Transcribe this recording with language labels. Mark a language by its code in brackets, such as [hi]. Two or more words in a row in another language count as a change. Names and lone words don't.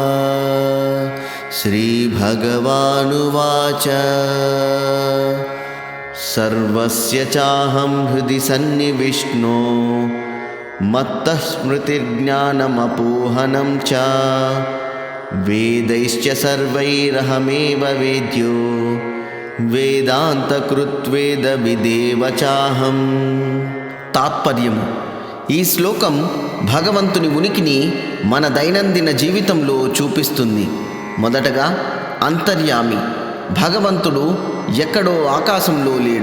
[sa] श्रीभगवानुवाच सर्वस्य चाहं हृदि सन्निविष्णो मत्तः स्मृतिर्ज्ञानमपोहनं च वेदैश्च सर्वैरहमेव वेद्यो वेदान्तकृत्वेदविदेव चाहम्. [te] తాత్పర్యము: ఈ శ్లోకం భగవంతుని ఉనికిని మన దైనందిన జీవితంలో చూపిస్తుంది. మొదటగా అంతర్యామి. భగవంతుడు ఎక్కడో ఆకాశంలో లేడు.